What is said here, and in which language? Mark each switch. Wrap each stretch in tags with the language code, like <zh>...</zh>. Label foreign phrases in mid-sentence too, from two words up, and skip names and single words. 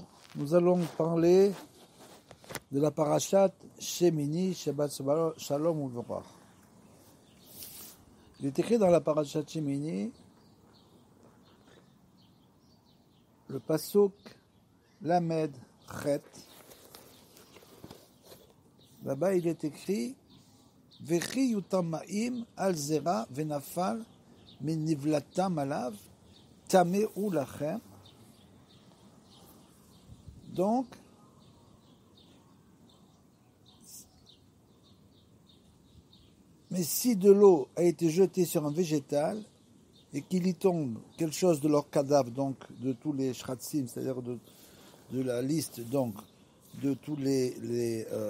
<fr>Nous allons parler de la parashat Shemini,</fr> <he>שבת שלום ומבורך.</he> <fr>Il est écrit dans la parashat Shemini, le</fr> <he>פסוק ל"ח.</he> <fr>Là-bas, il est écrit</fr> <he>וכי יותן מים על זרע ונפל מנבלתם עליו טמא הוא לכם.</he> <fr>Donc, mais si de l'eau a été jetée sur un végétal et qu'il y tombe quelque chose de leur cadavre, donc de tous les shratzim, c'est-à-dire de la liste donc de tous les</fr>